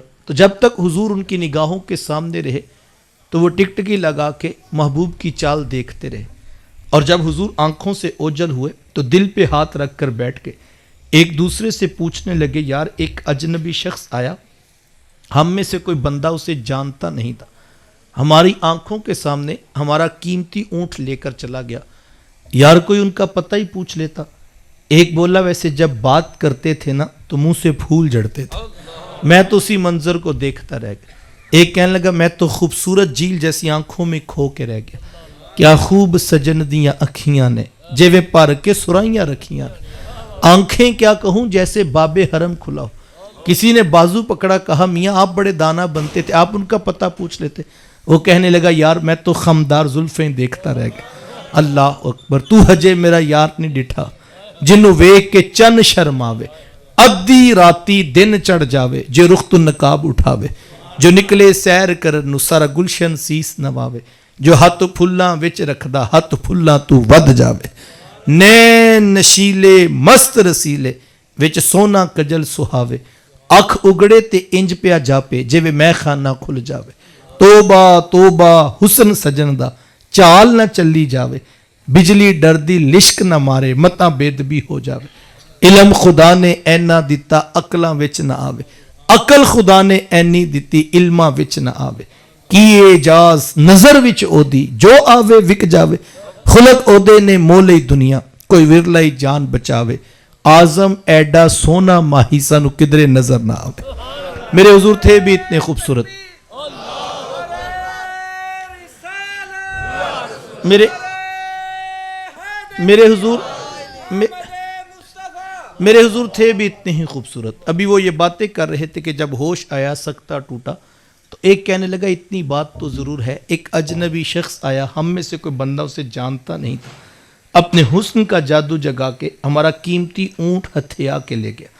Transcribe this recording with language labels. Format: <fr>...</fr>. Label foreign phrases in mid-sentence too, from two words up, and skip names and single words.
<ur>تو جب تک حضور ان کی نگاہوں کے سامنے رہے تو وہ ٹکٹکی لگا کے محبوب کی چال دیکھتے رہے, اور جب حضور آنکھوں سے اوجھل ہوئے تو دل پہ ہاتھ رکھ کر بیٹھ کے ایک دوسرے سے پوچھنے لگے یار ایک اجنبی شخص آیا, ہم میں سے کوئی بندہ اسے جانتا نہیں تھا, ہماری آنکھوں کے سامنے ہمارا قیمتی اونٹ لے کر چلا گیا, یار کوئی ان کا پتہ ہی پوچھ لیتا. ایک بولا ویسے جب بات کرتے تھے نا تو منہ سے پھول جھڑتے تھے, میں تو اسی منظر کو دیکھتا رہ گیا. ایک کہنے لگا میں تو خوبصورت جھیل جیسی آنکھوں میں کھو کے رہ گیا, کیا خوب</ur> <pa>سجن دیاں اکھیاں نے جیویں پر کے سرائیاں رکھیاں,</pa> <ur>آنکھیں کیا کہوں جیسے باب حرم کھلا ہو. کسی نے بازو پکڑا, کہا میاں آپ بڑے دانا بنتے تھے, آپ ان کا پتہ پوچھ لیتے. وہ کہنے لگا یار میں تو خمدار زلفیں دیکھتا رہ گیا.</ur> <ar>اللہ اکبر.</ar> <pa>تو ہجے میرا یار نہیں ڈٹھا جنوں ویکھ کے چن شرماوے, ادھی راتی دن چڑھ جاوے جو رخ تو نقاب اٹھاوے, جو نکلے سیر کرن نو سارا گلشن سیس نواوے, جو ہاتھ پھلاں وچ رکھدا ہاتھ پھلاں تو ود جاوے, نین نشیلے مست رسیلے وچ سونا کجل سہاوے, اکھ اگڑے تے انج پیا جاپے جویں میں خانہ کھل جاوے, توبہ توبہ حسن سجن دا چال نہ چلی جاوے, بجلی ڈردی لشک نہ مارے متاں بےدبی ہو جاوے, علم خدا نے اینا دتا عقلاں وچ نہ آوے, عقل خدا نے اینی دتی علماں وچ نہ آوے, کی اعجاز نظر وچ او دی جو آوے وک جاوے, خلق او دے نے مولئی دنیا کوئی ورلائی جان بچاوے, آزم ایڈا سونا ماہی سانو کدرے نظر نہ آوے.</pa> <ur>میرے حضور تھے بھی اتنے خوبصورت. میرے حضور تھے بھی اتنے ہی خوبصورت. ابھی وہ یہ باتیں کر رہے تھے کہ جب ہوش آیا سکتہ ٹوٹا تو ایک کہنے لگا اتنی بات تو ضرور ہے, ایک اجنبی شخص آیا, ہم میں سے کوئی بندہ اسے جانتا نہیں تھا, اپنے حسن کا جادو جگا کے ہمارا قیمتی اونٹ ہتھیا کے لے گیا.</ur>